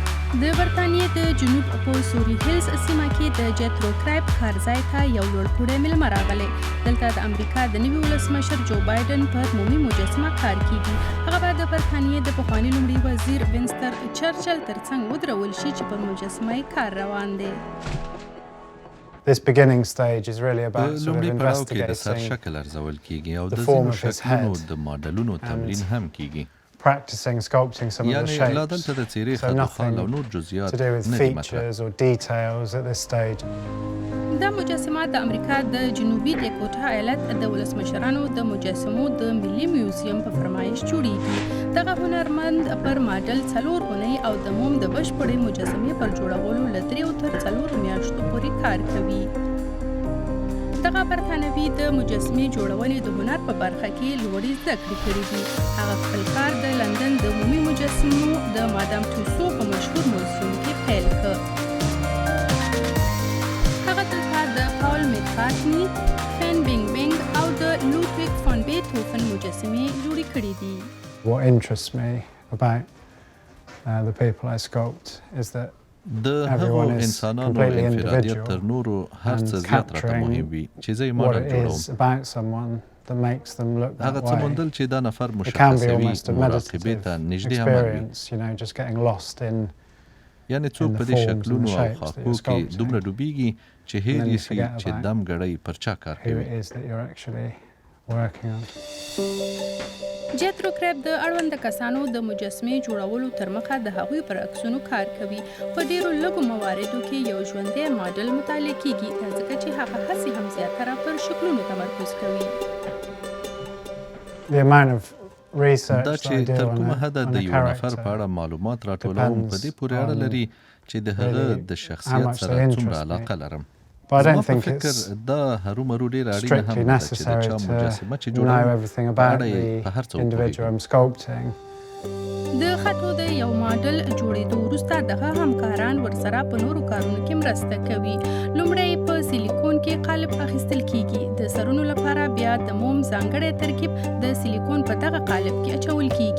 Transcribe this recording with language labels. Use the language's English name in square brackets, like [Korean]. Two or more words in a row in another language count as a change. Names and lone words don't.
[Pashto] د برتانیې د جنوب په سوري هیلز سیمه کې د جیترو کریپ کارځای ته یو لوړپوړی میلمه راغلی. دلته د امریکا د نوي ولسمشر جو بایدن پر مومي مجسمه کار کیږي. هغه به د برتانیې د پخواني لومړي وزیر وینسټن چرچل ترڅنګ ودرول شي چې پر مجسمه یې کار روان دی. [English] This beginning stage is really about sort of [Pashto] لومړي پړاو کې د سر [English] investigating [Pashto] شکل ارزول کیږي او د [English] the form [Pashto] ځینو [English] of his [Pashto] شکلونو [English] head [Pashto] د ماډلونو تمرین هم کیږي. [English] practicing sculpting some of the [Pashto] یعنی لا [English] shapes. [Pashto] دلته د څېرې [English] So [Pashto] خطوخال او [English] nothing [Pashto] نور جزئیات [English] to do with [Pashto] نه دي مطرح. [English] features or details at this stage. [Pashto] دا مجسمه د امریکا د جنوبي ډیکوټا ایالت د ولسمشرانو د مجسمو د ملي میوزیم په فرمایش جوړیږي. دغه هنرمند پر ماډل 4 اونۍ او د موم د بشپړې مجسمې پر جوړولو له 3 تر 4 میاشتو پورې کار کوي. دغه برتانوي د مجسمې جوړونې د هنر په برخه کې لوړې زده کړې کړې دي. هغه خپل کار د لندن د عمومي مجسمو د مادام توسو په مشهور موزیم کې پیل کړ. هغه دلته د پاول میکارتني، فین بینګ بینګ او د لودویګ فان بیتهوفن مجسمې جوړې کړې دي. [English] What interests me about the people I sculpt is that [Pashto] د هغو [English] everyone is [Pashto] انسانانو [English] completely [Pashto] انفرادیت [English] individual [Pashto] تر نورو هر [English] and [Pashto] څه زیات راته [English] capturing [Pashto] مهم وي چې زه یې [English] what [Pashto] ماډل [English] it [Pashto] جوړوم. [English] is about someone that makes them look [Pashto] هغه [English] that [Pashto] څه [English] way. [Pashto] موندل چې دا نفر [English] It can be [Pashto] مشخصوي [English] almost a [Pashto] مراقبې [English] meditative [Pashto] ته نږدې عمل وي. [English] experience, you know, just getting lost in [Pashto] یعنی څوک [English] in the [Pashto] په دې [English] forms and [Pashto] شکلونو [English] the [Pashto] او [English] shapes that [Pashto] خاکو [English] you're [Pashto] کې [English] sculpting. [Pashto] دومره ډوبیږي چې هیر [English] then [Pashto] یې [English] you [Pashto] سي [English] forget [Pashto] چې [English] about [Pashto] دم ګړی پر چا کار [English] who [Pashto] کوي. [English] it is that you're actually working on. [Pashto] جیترو کریپ د اړونده کسانو د مجسمې جوړولو تر مخه د هغوی پر عکسونو کار کوي. په ډیرو لږو مواردو کې یو ژوندی ماډل مطالعه کیږي، ځکه چې هغه هڅې هم زیاتره پر شکلونو تمرکز کوي. [English] The amount of research [Pashto] دا [English] that I [Pashto] چې [English] do [Pashto] تر [English] on [Pashto] کومه [English] a, [Pashto] حده [English] on [Pashto] د [English] a [Pashto] یو نفر په اړه [English] character [Pashto] معلومات راټولوم په دې پورې اړه [English] depends [Pashto] لري چې د هغه [English] really [Pashto] د [English] how [Pashto] شخصیت [English] much [Pashto] سره [English] they [Pashto] څومره [English] interest me. [Pashto] علاقه لرم. [English] But I [Pashto] زما [English] don't [Pashto] په [English] think [Pashto] فکر [English] it's [Pashto] دا هرومرو ډېره اړینه هم [English] strictly [Pashto] ده چې د [English] necessary [Pashto] چا مجسمه چې [English] to know [Pashto] جوړوم [English] everything [Pashto] په [English] about [Pashto] اړه یې په هر څه [English] the individual [Pashto] وپوهېږم. [English] I'm sculpting. [Pashto] د خطو د یو ماډل جوړېدو وروسته دغه همکاران ورسره په نورو کارونو کې مرسته کوي. لومړی په سیلیکون کې قالب اخیستل کیږي. د سرونو لپاره بیا د موم ځانګړی ترکیب د سیلیکون په دغه قالب کې اچول کیږي.